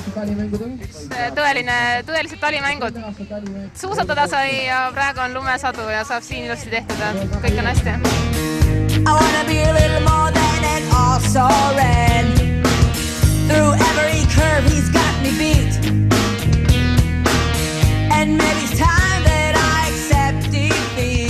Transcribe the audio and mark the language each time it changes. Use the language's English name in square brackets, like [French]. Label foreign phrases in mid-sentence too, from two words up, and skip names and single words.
[Estonian] Tõelised talimängud. Suusatada sai ja praegu on lumesadu ja saab siin ilusti tehtud ja kõik on hästi. [English] I wanna be a little more than an all-star red. Through every curve he's got me beat. And maybe it's time that I accept defeat.